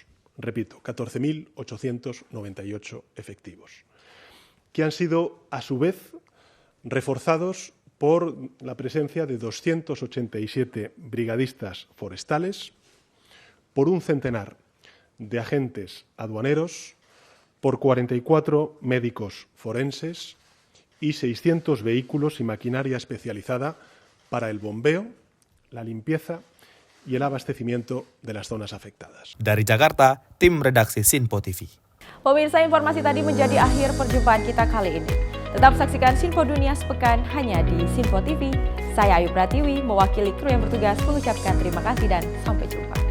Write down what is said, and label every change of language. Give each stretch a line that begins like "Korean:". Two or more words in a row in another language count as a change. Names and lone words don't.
Spanish: Repito, 14.898 efectivos, que han sido a su vez reforzados por la presencia de 287 brigadistas forestales, por un centenar de agentes aduaneros, por 44 médicos forenses y 600 vehículos y maquinaria especializada para el bombeo, la limpieza y el abastecimiento de las zonas afectadas.
Indonesian: Dari Jakarta, tim redaksi Sinpo TV. Pemirsa, informasi tadi menjadi akhir perjumpaan kita kali ini. Tetap saksikan Sinpo Dunia Sepekan hanya di Sinpo TV. Saya Ayu Pratiwi, mewakili kru yang bertugas mengucapkan terima kasih dan sampai jumpa.